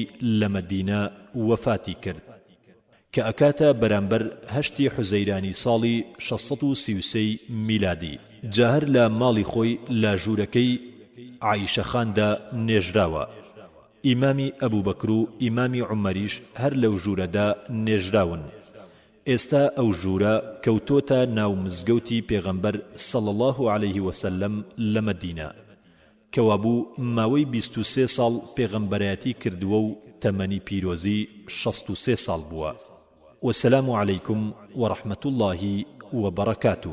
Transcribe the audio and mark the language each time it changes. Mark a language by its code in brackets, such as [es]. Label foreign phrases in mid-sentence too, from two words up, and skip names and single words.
[ckb] لە مەدینە وەفاتی کرد کە ئەکاتە بەرامبەر 8 حوزەیرانی ساڵی 633 میلادی جاهر لە ماڵی خۆی لە ژوورەکەی عایشەخاندا نێژراوە ئیمامی ئەبوبەکر و ئیمامی عومەریش هەر لەو ژوورەدا نێژراون ئێستا ئەو ژوورە کەوتۆتە ناو مزگەوتی پێغەمبەر [ar] صلى الله عليه وسلم [ckb] لە مەدینە کەوابوو ماوەی 23 ساڵ پێغەمبەرایەتی کردووە و تەمەنی پیرۆزی 63 ساڵ بووە [ar] وەسەلام عەلەیکم وەڕەحمەتوڵڵاهی وبركاته